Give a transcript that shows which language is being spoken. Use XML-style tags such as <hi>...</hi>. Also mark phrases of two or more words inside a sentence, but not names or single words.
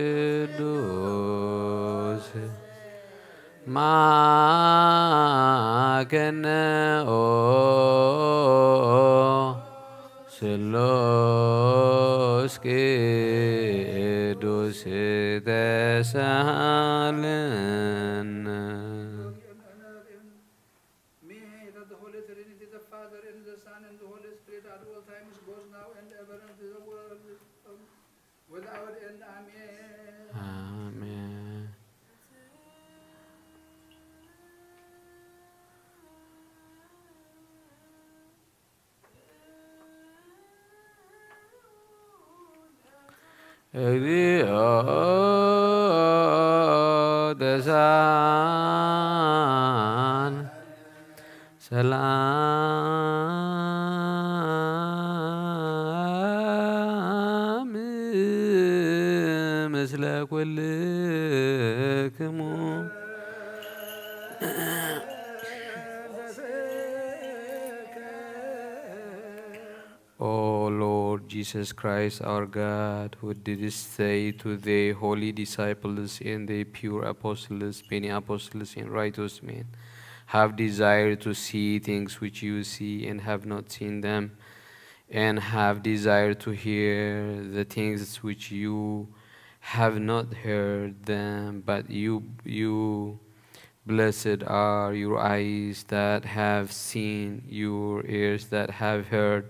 <gez>ቅዱስ ማከነ ኦ ስሉስ ቅዱስ ተሳሃለነ</gez> <en>May that the Holy Trinity, the Father and the Son and the Holy Spirit at all times, goes now and ever into the world without end. Amen. Amen.</en> <gez>እግዚኦ ተሳን ሰላም ምስለ ኩልክሙ</gez> <en>O Lord Jesus Christ, our God, who didst say to the holy disciples and the pure apostles, many apostles and righteous men have desired to see things which you see and have not seen them, and have desired to hear the things which you have not heard them, but you blessed are your eyes that have seen, your ears that have heard.</en>